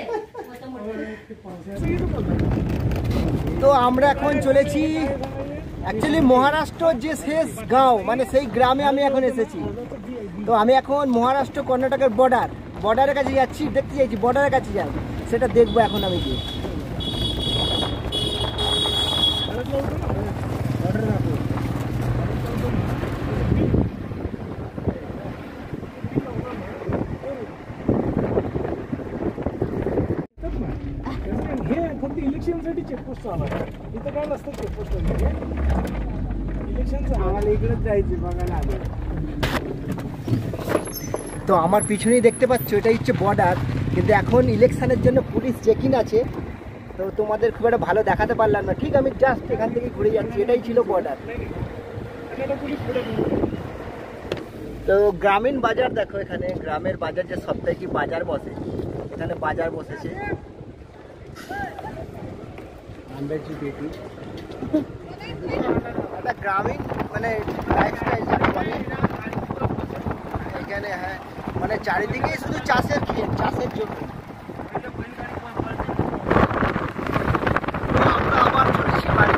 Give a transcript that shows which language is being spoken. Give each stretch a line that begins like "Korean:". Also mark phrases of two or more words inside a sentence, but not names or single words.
Bangla: তো আমরা এখন চলেছি অ্যাকচুয়ালি মহারাষ্ট্র যে শেষ গাঁও, মানে সেই গ্রামে আমি এখন এসেছি। তো আমি এখন মহারাষ্ট্র কর্ণাটকের বর্ডারের কাছে যাচ্ছি, দেখতে চাইছি বর্ডারের কাছে যাই, সেটা দেখবো এখন আমি গিয়ে।
Marathi: हे फक्त इलेक्शनसाठी चेकपोस्ट आला, इथं काय नसतं चेकपोस्ट इलेक्शनचं आम्हाला इकडेच जायचे बघायला आले।
Bangla: তো আমার পিছনেই দেখতে পাচ্ছ এটাই হচ্ছে বর্ডার, কিন্তু এখন ইলেকশনের জন্য
English: police checking
Bangla: আছে, তো তোমাদের খুব একটা ভালো দেখাতে পারলাম না। ঠিক আমি জাস্ট এখান থেকে ঘুরে যাচ্ছি, এটাই ছিল বর্ডার। তো গ্রামীণ বাজার দেখো, এখানে গ্রামের বাজার যে সপ্তাহে বাজার বসে, এখানে বাজার বসেছে।
Marathi: आंब्याची पेटी
Bangla: একটা গ্রামীণ মানে লাইফস্টাইল যাকে বলে এখানে। হ্যাঁ মানে চারিদিকেই শুধু চাষের ক্ষেত, চাষের জন্য। আমরা আবার চলেছি বাড়ি।